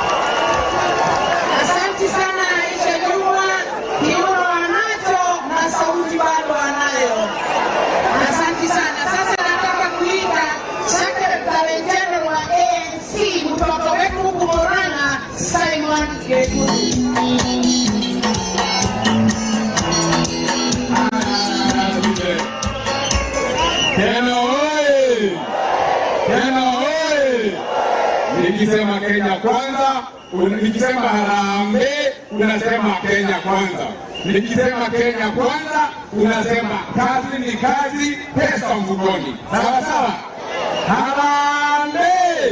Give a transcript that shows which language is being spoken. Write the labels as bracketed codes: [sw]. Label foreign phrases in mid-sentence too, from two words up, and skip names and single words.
[sw] Asante sana Aisha Juma, kiuno wanacho na sauti bado anayo. Asante sana. Sasa nataka kuita [en] Secretary General [sw] wa ANC mtoto wetu huku Murang'a, Simon Geturi. Kenya oye! Kenya oye! Nikisema Kenya kwanza, nikisema harambee, unasema Kenya kwanza. Nikisema Kenya kwanza, unasema kazi ni kazi, pesa mfukoni. Sawa sawa? Harambee!